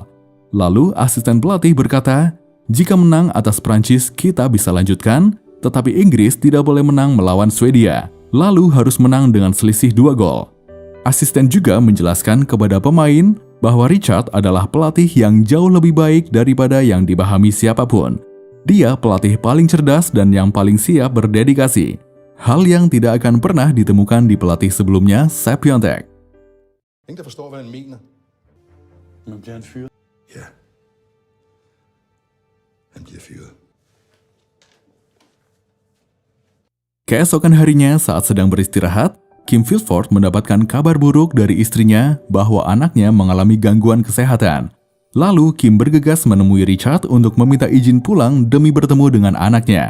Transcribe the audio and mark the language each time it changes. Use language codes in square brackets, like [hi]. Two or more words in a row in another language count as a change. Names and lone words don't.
[id] Lalu asisten pelatih berkata, jika menang atas Prancis kita bisa lanjutkan, tetapi Inggris tidak boleh menang melawan Swedia, lalu harus menang dengan selisih 2 gol. Asisten juga menjelaskan kepada pemain bahwa Richard adalah pelatih yang jauh lebih baik daripada yang dipahami siapapun. Dia pelatih paling cerdas dan yang paling siap berdedikasi. Hal yang tidak akan pernah ditemukan di pelatih sebelumnya, Sepp Piontek. [da] Ingen, der forstår, hvad han mener. Men bliver han fyret? Ja. Han bliver fyret. [id] Keesokan harinya saat sedang beristirahat, Kim Filford mendapatkan kabar buruk dari istrinya bahwa anaknya mengalami gangguan kesehatan. Lalu Kim bergegas menemui Richard untuk meminta izin pulang demi bertemu dengan anaknya.